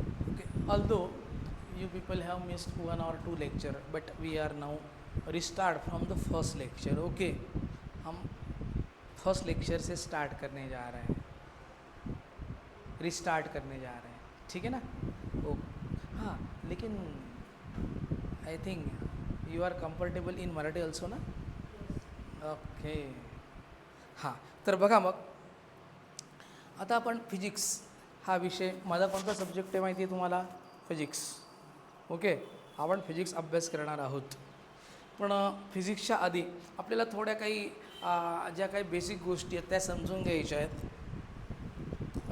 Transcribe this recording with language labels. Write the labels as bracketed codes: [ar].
[en] Okay, although you people have missed 1 or 2 lecture, but we are now restart from the first lecture. [hi] Okay, हम first lecture से start करने जा रहे हैं, restart करने जा रहे हैं. ठीक है ना? ओ हाँ, लेकिन [en] I think you are comfortable in Marathi also ना? Okay. [mr] हां, तर बघा मग आता आपण फिजिक्स हा विषय, माझा कोणता सब्जेक्ट आहे माहिती आहे तुम्हाला? फिजिक्स. ओके, आपण फिजिक्स अभ्यास करणार आहोत. पण फिजिक्सच्या आधी आपल्याला थोड्या काही ज्या काही बेसिक गोष्टी आहेत त्या समजून घ्यायच्या आहेत.